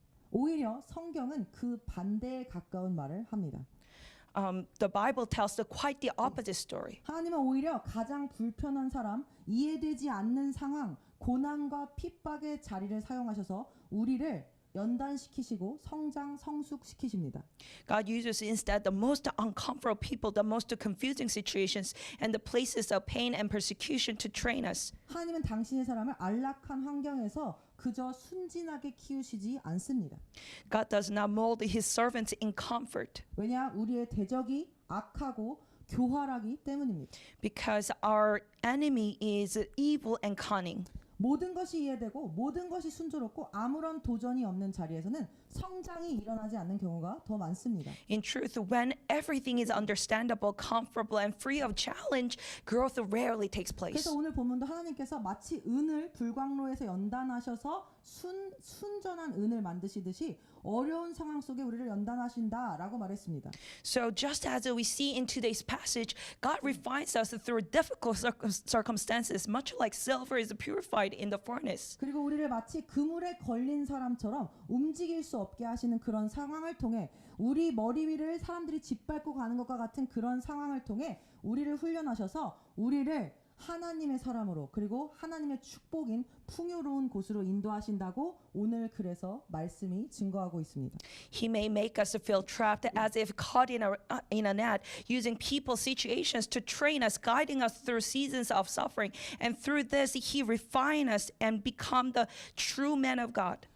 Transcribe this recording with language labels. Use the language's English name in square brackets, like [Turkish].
[Korean] 오히려 성경은 그 반대에 가까운 말을 합니다. [English] The Bible tells quite the opposite story. [Korean] 하나님은 오히려 가장 불편한 사람, 이해되지 않는 상황, 고난과 핍박의 자리를 사용하셔서 우리를 연단시키시고 성숙시키십니다. [English] God uses instead the most uncomfortable people, the most confusing situations, and the places of pain and persecution to train us. [Korean] 하나님은 당신의 사람을 안락한 환경에서 그저 순진하게 키우시지 않습니다. [English] God does not mold his servants in comfort. [Korean] 왜냐 우리의 대적이 악하고 교활하기 때문입니다. [English] Because our enemy is evil and cunning. [Korean] 모든 것이 이해되고 모든 것이 순조롭고 아무런 도전이 없는 자리에서는 성장이 일어나지 않는 경우가 더 많습니다. [English] In truth, when everything is understandable, comfortable, and free of challenge, growth rarely takes place. [Korean] 그래서 오늘 본문도 하나님께서 마치 은을 불광로에서 연단하셔서 순전한 은을 만드시듯이 어려운 상황 속에 우리를 연단하신다라고 말했습니다. [English] So just as we see in today's passage, God refines us through difficult circumstances, much like silver is purified in the furnace. [Korean] 그리고 우리를 마치 그물에 걸린 사람처럼 움직일 수 없게 하시는 그런 상황을 통해 우리 머리 위를 사람들이 짓밟고 가는 것과 같은 그런 상황을 통해 우리를 훈련하셔서 우리를 하나님의 사람으로 그리고 하나님의 축복인 풍요로운 곳으로 인도하신다고 오늘 그래서 말씀이 증거하고 있습니다. [English] He may make us feel trapped as if caught in a net, using people, situations to train us, guiding us through seasons of suffering. And through this, He refine us and become the true man of God.